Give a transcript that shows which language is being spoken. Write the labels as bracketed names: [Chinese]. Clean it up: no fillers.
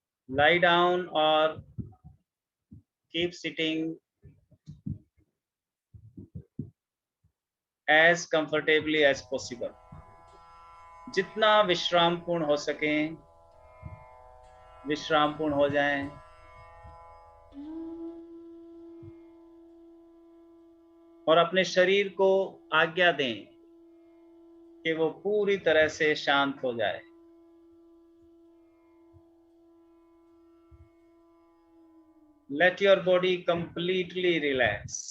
[English] lie down or keep sitting as comfortably as possible. [Hindi] जितना विश्राम पूर्ण हो सके विश्राम पूर्ण हो जाएं। और अपने शरीर को आज्ञा दें कि वो पूरी तरह से शांत हो जाए। [English] Let your body completely relax.